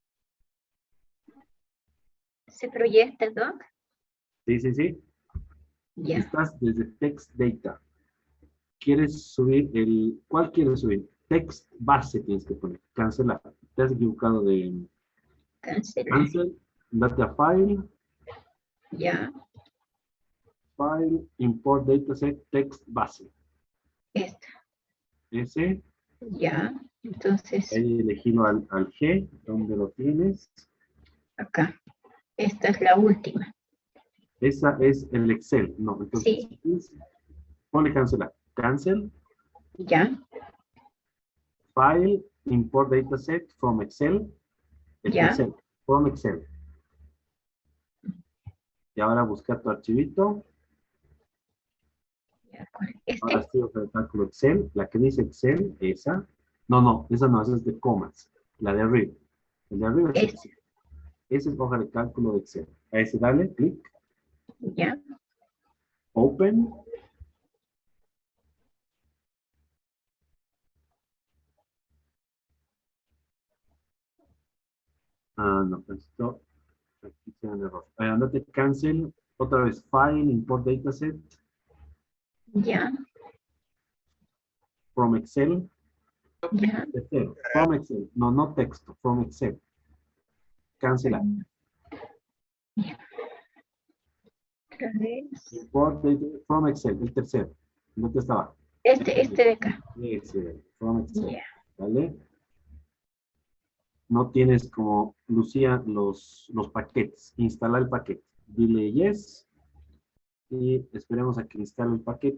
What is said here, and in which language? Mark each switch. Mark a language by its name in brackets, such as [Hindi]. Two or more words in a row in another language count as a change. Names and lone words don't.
[Spanish] ¿Se proyecta, Doc? Sí, sí, sí. Ya. Estás desde Text Data. ¿Quieres subir ¿cuál quieres subir? [English] Text base [Spanish] tienes que poner. Cancelar. Te has equivocado de Cancelar. [English] cancel, data file, [Spanish] Ya. [English] file, import dataset, text base. [Spanish] Esta. Ese, Ya. Entonces, ahí elegirlo al G, donde lo tienes. acá. Esta es la última. Esa es el Excel. No, entonces, Sí. ponle cancelar. Cancel, Ya. [English] file, import dataset from Excel. [Spanish] El Ya. tercero, [English] from Excel. [Spanish] Y ahora busca tu archivito. Ahora Este. estoy en el cálculo Excel. La que dice Excel, esa. No, esa no, esa es de comas. La de arriba. El de arriba es Excel. Esa es hoja de cálculo de Excel. A ese dale, clic. Ya. Open. No, esto. Aquí tiene un error. Andate cancel. Otra vez, [English] file, import dataset. [Spanish] Ya. [English] From Excel. [Spanish] Ya. Tercero, [English] from Excel. [Spanish] No texto, [English] from Excel. [Spanish] Cancelar. Otra vez. [English] Import data from Excel, [Spanish] el tercero. No te estaba. Este de acá. Ese, [English] from Excel. [Spanish] Ya. ¿Vale? No tienes como Lucía los paquetes. Instala el paquete. Dile yes. Y esperemos a que instale el paquete.